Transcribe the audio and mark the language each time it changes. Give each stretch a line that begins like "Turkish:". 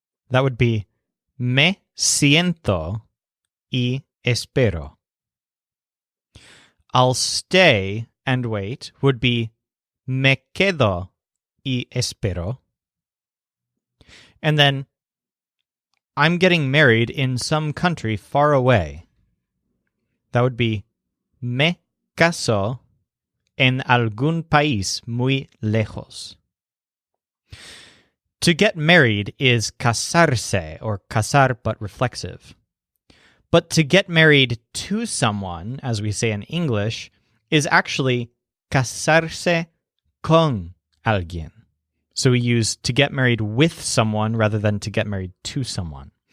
English: That would be
Spanish: me siento y espero.
English: I'll stay and wait would be
Spanish: me quedo y espero.
English: And then I'm getting married in some country far away. That would be
Spanish: me caso en algún país muy lejos.
English: To get married is casarse, or casar but reflexive. But to get married to someone, as we say in English, is actually
Spanish: casarse con alguien.
English: So we use to get married with someone rather than to get married to someone.